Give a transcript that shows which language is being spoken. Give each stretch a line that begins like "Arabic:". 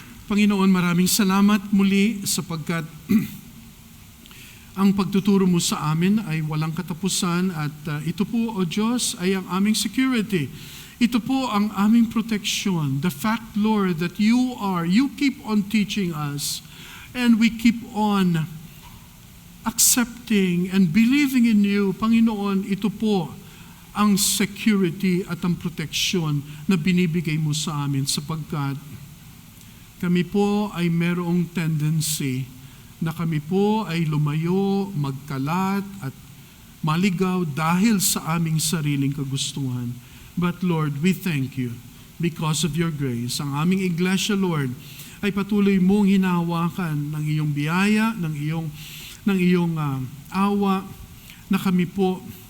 Filipino: Panginoon, maraming salamat muli sapagkat ang pagtuturo mo sa amin ay walang katapusan at ito po, O Diyos, ay ang aming security. Ito po ang aming protection.
English: The fact, Lord, that you keep on teaching us and we keep on accepting and believing in you.
Filipino: Panginoon, ito po ang security at ang protection na binibigay mo sa amin sapagkat kami po ay merong tendency na kami po ay lumayo, magkalat at maligaw dahil sa aming sariling kagustuhan.
English: But Lord, we thank you because of your grace.
Filipino: Ang aming iglesia, Lord, ay patuloy mong hinahawakan ng iyong biyaya, ng iyong awa, na kami po